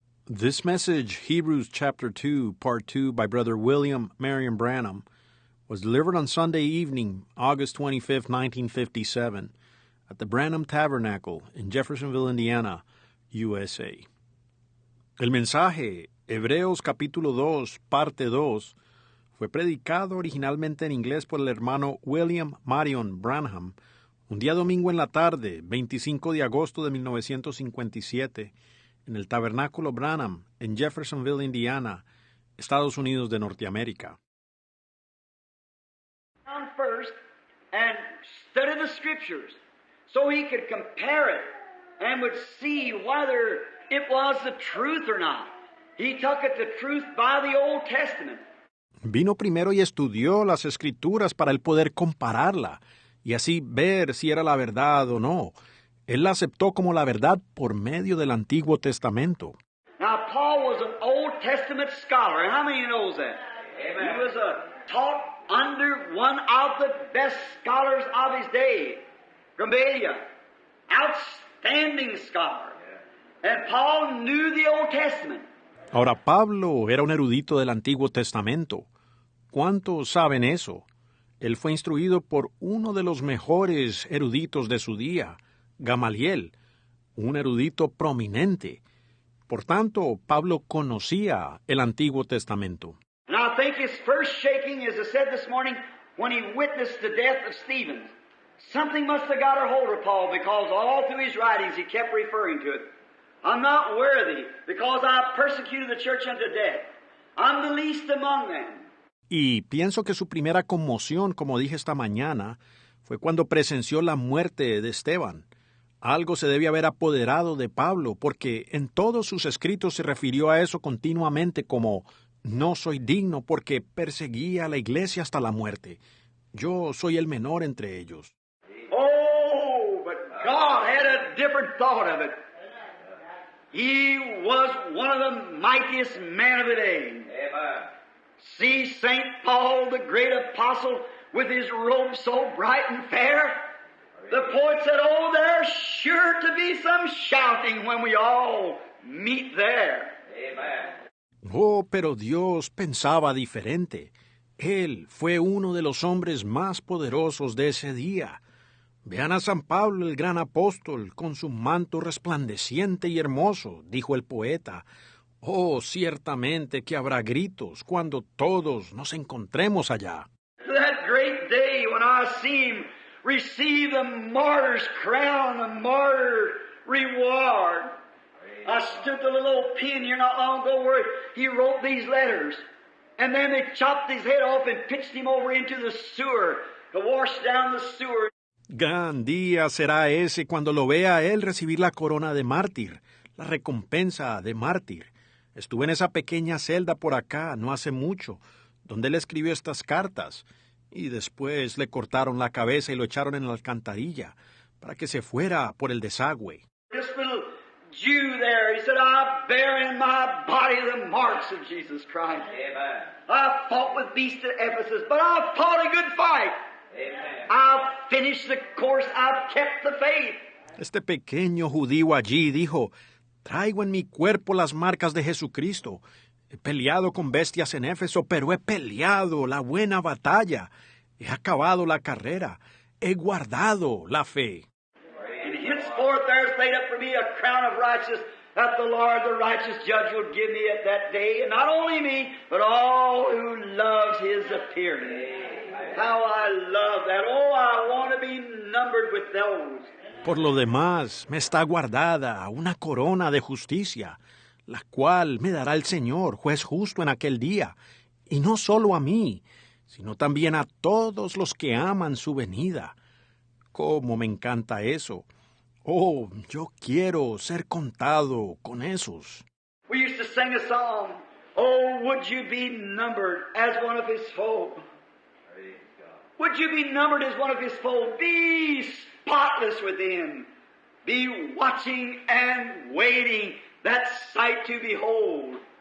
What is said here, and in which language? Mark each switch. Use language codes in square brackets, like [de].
[en] This message, Hebrews chapter 2, part 2, by Brother William Marion Branham, was delivered on Sunday evening, August 25, 1957, at the Branham Tabernacle in Jeffersonville, Indiana, USA. [es] El mensaje, Hebreos capítulo 2, parte 2, fue predicado originalmente en inglés por el hermano William Marion Branham, un día domingo en la tarde, 25 de agosto de 1957, en el Tabernáculo Branham, en Jeffersonville, Indiana, Estados Unidos de Norteamérica. [en] First and study the scriptures so he could compare it and would see whether it was the truth or not. He took it the truth by the Old Testament. [es] Vino primero y estudió las escrituras para él poder compararla y así ver si era la verdad o no. Él la aceptó como la verdad por medio del Antiguo Testamento. [en] Now, Paul was an Old Testament scholar. How many knows that? Amen. He was taught under one of the best scholars of his day, Gamaliel, outstanding scholar. And Paul knew the Old Testament. [es] Ahora, Pablo era un erudito del Antiguo Testamento. ¿Cuántos saben eso? Él fue instruido por uno de los mejores eruditos de su día, Gamaliel, un erudito prominente. Por tanto, Pablo conocía el Antiguo Testamento. [en] And I think his first shaking, as I said this morning, when he witnessed the death of Stephen, something must have got a hold of Paul because all through his writings he kept referring to it. I'm not worthy because I persecuted the church unto death. I'm the least among them. [es] Y pienso que su primera conmoción, como dije esta mañana, fue cuando presenció la muerte de Esteban. Algo se debe haber apoderado de Pablo, porque en todos sus escritos se refirió a eso continuamente como no soy digno porque perseguía a la iglesia hasta la muerte. Yo soy el menor entre ellos. [en] Oh, but God had a different thought of it. He was one of the mightiest men of the day. Amen. See St. Paul, the great apostle, with his robe so bright and fair. The poet said, oh, there's sure to be some shouting when we all meet there. Amen. [es] Oh, pero Dios pensaba diferente. Él fue uno de los hombres más poderosos de ese día. Vean a San Pablo, el gran apóstol, con su manto resplandeciente y hermoso, dijo el poeta. Oh, ciertamente que habrá gritos cuando todos nos encontremos allá. [en] That great day when I see him receive the martyr's crown, the martyr reward. I stood the little old pen here not long ago where he wrote these letters. And then they chopped his head off and pitched him over into the sewer to wash down the sewer. [es] Gran día será ese cuando lo vea a él recibir la corona de mártir, la recompensa de mártir. Estuve en esa pequeña celda por acá no hace mucho, donde él escribió estas cartas, y después le cortaron la cabeza y lo echaron en la alcantarilla para que se fuera por el desagüe. [en] This little Jew there, he said, I bear in my body the marks of Jesus Christ. Amen. I fought with beasts at Ephesus, but I fought a good fight. Amen. I've finished the course, I've kept the faith. [es] Este pequeño judío allí dijo, traigo en mi cuerpo las marcas de Jesucristo. He peleado con bestias en Éfeso, pero he peleado la buena batalla. He acabado la carrera. He guardado la fe. [en] And henceforth there's laid up for me a crown of righteousness that the Lord, the righteous judge, will give me at that day. And not only me, but all who loves his appearing. How I love that. Oh, I want to be numbered with those. [es] Por lo demás, me está guardada una corona de justicia, la cual me dará el Señor, juez justo en aquel día, y no solo a mí, sino también a todos los que aman su venida. ¡Cómo me encanta eso! Oh, yo quiero ser contado con esos. [en] We used to sing a song, oh, would you be numbered as one of his fold? Would you be numbered as one of his fold? Be spotless within. Be watching and waiting that sight to behold.